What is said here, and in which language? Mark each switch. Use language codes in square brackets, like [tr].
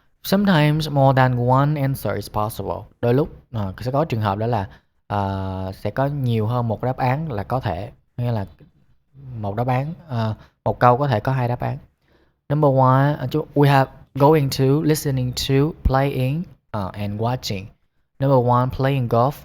[en] Sometimes more than one answer is possible. [vi] Đôi lúc sẽ có trường hợp đó là sẽ có nhiều hơn một đáp án là có thể. Nghĩa là một đáp án, một câu có thể có hai đáp án. [en] Number one, we have going to, listening to, playing, and watching. Number one, playing golf.